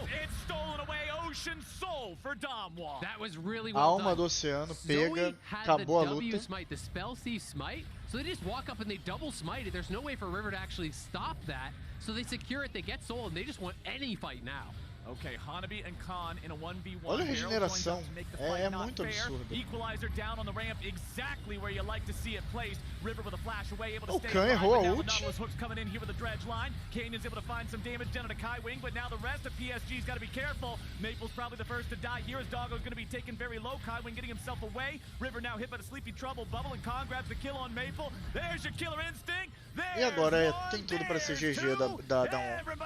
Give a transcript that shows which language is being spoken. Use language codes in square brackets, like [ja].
[en] it's stolen away. Ocean Soul for Damwon. That was really well done. [pt] Alma do Oceano pega, acabou a luta. [en] Smite, the spell thief smite, so they just walk up and they double smite it. There's no way for River to actually stop that, so they secure it, they get soul, and they just want any fight now. Okay, Hanabi and Khan in a 1v1. [pt] Olha a regeneração, é muito absurdo. [en] Equalizer down on the ramp, exactly where you like to see it placed. River with a flash away, able to stay [pt] Khan errou a ult. [en] Hooks coming in here with the dredge line. Canyon's able to find some damage down to Kaiwing, but now the rest of PSG's got to be careful. Maple's probably the first to die here as Doggo's going to be taken very low. Kaiwing getting himself away. River now hit by the sleepy trouble bubble, and Khan grabs the kill on Maple. There's your killer instinct. [pt] E agora tem tudo para ser GG da Damwon.